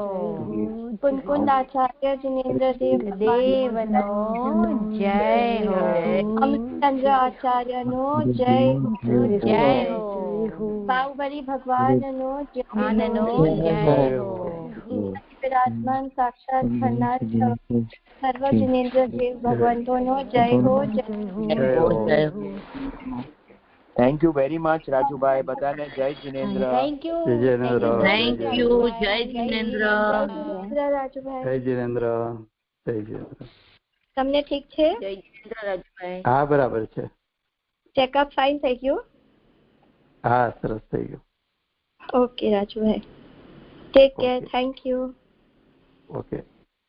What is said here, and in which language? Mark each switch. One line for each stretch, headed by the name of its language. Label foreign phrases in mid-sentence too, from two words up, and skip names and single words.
Gujarati: કુંકુંદ આચાર્ય જિનેન્દ્ર દેવ નો જય હો। અમૃતચંદ્ર આચાર્ય નો જય હો। બાહુબલી ભગવાન નો જય હો। વિરાજમાન સાક્ષાત ખન્નાથ સર્વ જિનેન્દ્ર દેવ ભગવંતો નો જય હો।
English: thank you very much
Gujarati: રાજુ ભાઈ, બધાને જય જિનેન્દ્ર।
English: thank you. thank you.
Gujarati: જય જિનેન્દ્ર રાજુ ભાઈ। જય જિનેન્દ્ર। જય જિનેન્દ્ર। તમને ઠીક છે? જય જિનેન્દ્ર રાજુ ભાઈ। હા બરાબર છે।
English: checkup fine
Gujarati: થઈ ગયું? હા સરસ થઈ ગયું। ઓકે રાજુ ભાઈ,
English: take care, thank you.
Gujarati: ઓકે।